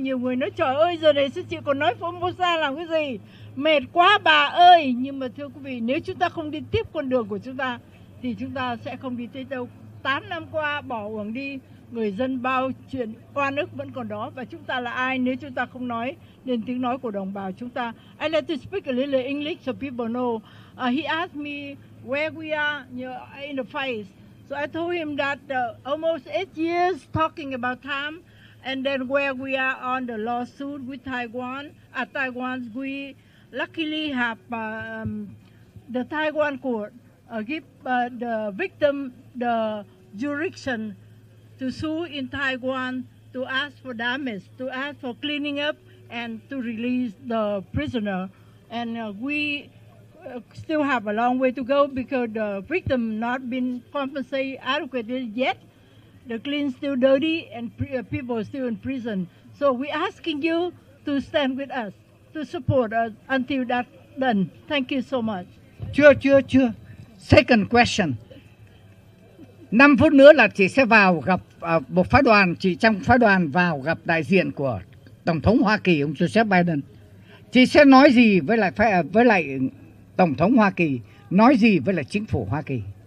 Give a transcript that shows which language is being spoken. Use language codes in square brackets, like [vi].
[vi] Nhiều người nói trời ơi giờ này sư chị còn nói Formosa làm cái gì, mệt quá bà ơi. Nhưng mà thưa quý vị, nếu chúng ta không đi tiếp con đường của chúng ta thì chúng ta sẽ không đi tới đâu. 8 năm qua bỏ uổng đi, người dân bao chuyện oan ức vẫn còn đó. Và chúng ta là ai nếu chúng ta không nói lên tiếng nói của đồng bào chúng ta. [en] I like to speak a little English so people know. He asked me where we are in the fight. So I told him that almost 8 years talking about time, and then where we are on the lawsuit with Taiwan. At Taiwan, we luckily have the Taiwan court give the victim the jurisdiction to sue in Taiwan, to ask for damage, to ask for cleaning up, and to release the prisoner. And we still have a long way to go because the victim not been compensated adequately yet. The clean still dirty and people are still in prison. So we're asking you to stand with us, to support us until that's done. Thank you so much. [vi] Chưa. [en] Second question. [vi] 5 phút nữa là chị sẽ vào gặp một phái đoàn, chị trong phái đoàn vào gặp đại diện của Tổng thống Hoa Kỳ, ông Joseph Biden. Chị sẽ nói gì với lại Tổng thống Hoa Kỳ, nói gì với lại chính phủ Hoa Kỳ?